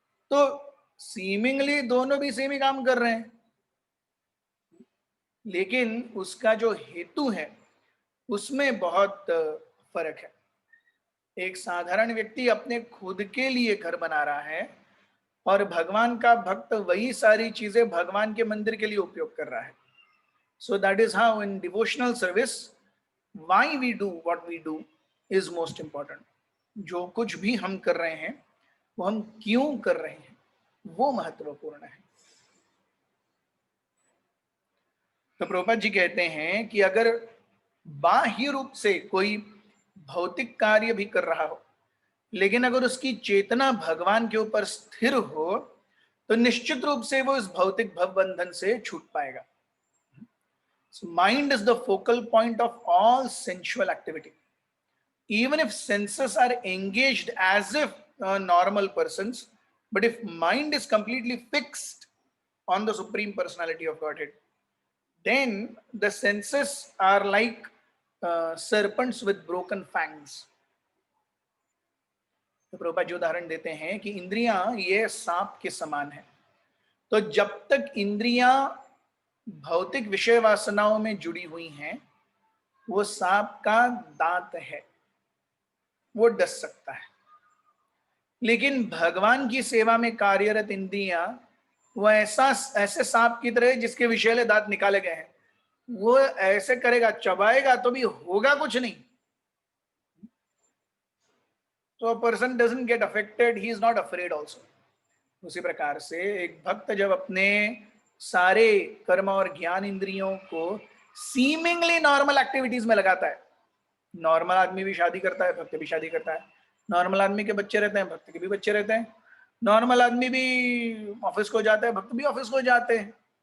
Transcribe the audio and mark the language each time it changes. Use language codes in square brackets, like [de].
[hi] तो सीमिंगली दोनों भी सेम ही काम कर रहे हैं, लेकिन उसका जो हेतु है उसमें बहुत फर्क है। एक साधारण व्यक्ति अपने खुद के लिए घर बना रहा है और भगवान का भक्त वही सारी चीजें भगवान के मंदिर के लिए उपयोग कर रहा है. [en] So that is how in devotional service, why we do what we do is most important. [hi] जो कुछ भी हम कर रहे हैं वो हम क्यों कर रहे हैं वो महत्वपूर्ण है. तो प्रभुपाद जी कहते हैं कि अगर बाह्य रूप से कोई भौतिक कार्य भी कर रहा हो, लेकिन अगर उसकी चेतना भगवान के ऊपर स्थिर हो, तो निश्चित रूप से वो इस भौतिक भव बंधन से छूट पाएगा. [en] So mind is the focal point of all sensual activity. Even if senses are engaged as if normal persons, but if mind is completely fixed on the Supreme Personality of Godhead, then the senses are like serpents with broken fangs. [hi] तो प्रभुपाद जी उदाहरण देते हैं कि इंद्रियां ये सांप के समान है. तो जब तक इंद्रियां भौतिक विषय वासनाओं में जुड़ी हुई हैं, वो सांप का दांत है, वो डस सकता है. लेकिन भगवान की सेवा में कार्यरत इंद्रियां वो ऐसे सांप की तरह जिसके विषैले दांत निकाले गए हैं, वो ऐसे करेगा, चबाएगा तो भी होगा कुछ नहीं. [en] तो a person doesn't get affected, he is not afraid also. [hi] उसी प्रकार से एक भक्त जब अपने सारे कर्म और ज्ञान इंद्रियों को सीमिंगली नॉर्मल एक्टिविटीज में लगाता है. नॉर्मल आदमी भी शादी करता है, भक्त भी शादी करता है. नॉर्मल आदमी के बच्चे रहते हैं, भक्त के भी बच्चे रहते हैं. नॉर्मल आदमी भी ऑफिस को जाता है, भक्त भी ऑफिस को जाते हैं.